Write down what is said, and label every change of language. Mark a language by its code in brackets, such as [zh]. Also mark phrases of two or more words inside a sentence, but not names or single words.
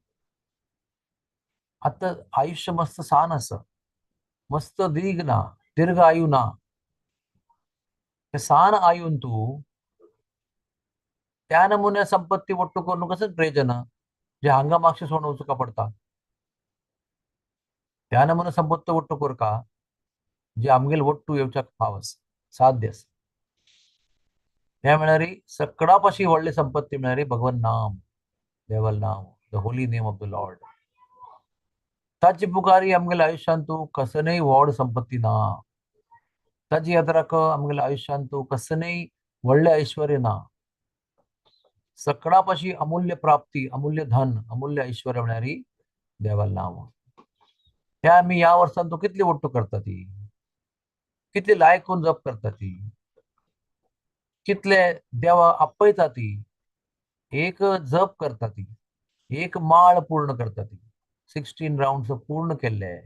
[kok] आता आयुष्य मस्त सान आसा मस्त दीर्घ आयु ना ते सान आयुन तू त्या नमुन्या संपत्ती वट्टू करून कसं प्रयोजन जे हांगा मागशे सोडून वचूंक पडटा त्या नमुन्या संपत्ती वट्टू करका जे आमगेल वट्टू येवच्याक फाव आसा साध्य आसा त्या म्हळ्यार सकडापाशी व्हडली संपत्ती म्हळ्यार भगवान नाम देवल नाम [en] the holy name of the Lord [kok] ताची पुकारी आमगेल्या आयुष्यान तू कसनय व्हड संपत्ती ना ताची यात्राक आमगेल्या आयुष्यान तू कसनय व्हडले ऐश्वर्य ना सकडापाशी अमूल्य प्राप्ती अमूल्य धन अमूल्य ऐश्वर्य म्हळ्यार देवल नाम हे आमी ह्या वर्सान तू कितली वट्टू करता ती कितली लायकून जप करता ती कितले देवा आपयता ती एक जप करता ती एक माळ पूर्ण करता ती 16 राउंड्स पूर्ण केले